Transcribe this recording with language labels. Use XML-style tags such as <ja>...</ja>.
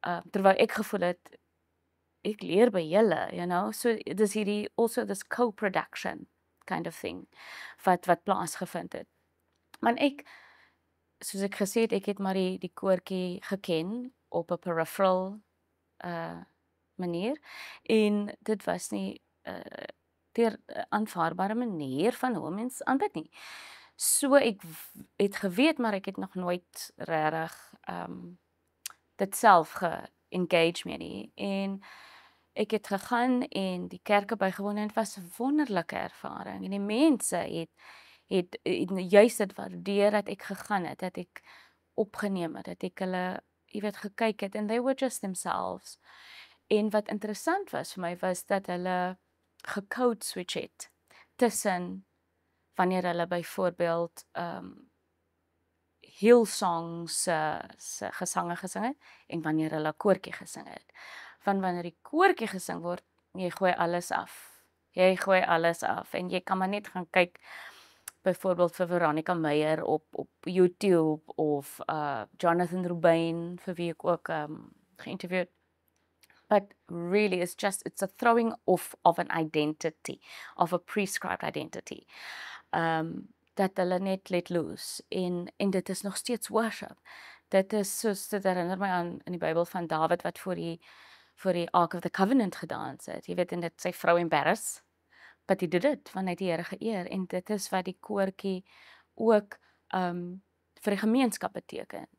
<af>Terwyl ek gevoel het ek leer by julle,</af> <en>you know,</en> <af>so dis hierdie</af> <en>also this co-production kind of thing</en> <af>wat plaasgevind het. Want soos ek gesê het, ek het maar die koortjie geken op 'n peripheral manier en dit was nie deur 'n aanvaarbare manier van hoe mens aanbid nie. So ek het geweet, maar ek het nog nooit regtig dit self ge-engage mee nie. En ek het gegaan en die kerke bygewoon en dit was 'n wonderlike ervaring. En die mense het juist dit waardeer dat ek gegaan het, dat ek opgeneem het, dat ek hulle, jy weet, gekyk het</af> <en>and they were just themselves.</en> <af>En wat interessant was vir my was dat hulle gecode switch het tussen wanneer hulle byvoorbeeld Hillsong se gesange gesing het en wanneer hulle koortjie gesing het. Want wanneer die koortjie gesing word, jy gooi alles af. Jy gooi alles af en jy kan maar net gaan kyk byvoorbeeld vir Veronica Meyer op YouTube of Jonathan Rubin vir wie ek ook geïnterview het.</af> <en>But really it's a throwing off of an identity, of a prescribed identity.</en> <af>Dat hulle net</af> <en>let loose</en> <af>en dit is nog steeds worship. Dit is soos dit herinner my aan in die Bybel van Dawid wat voor die Ark of the Covenant gedans het. Jy weet, en dit sy vrou embarrass, but hy</af> <en>did it,</en> <af>want hy het die Here geëer en dit is wat die koortjie ook vir die gemeenskap beteken.</af>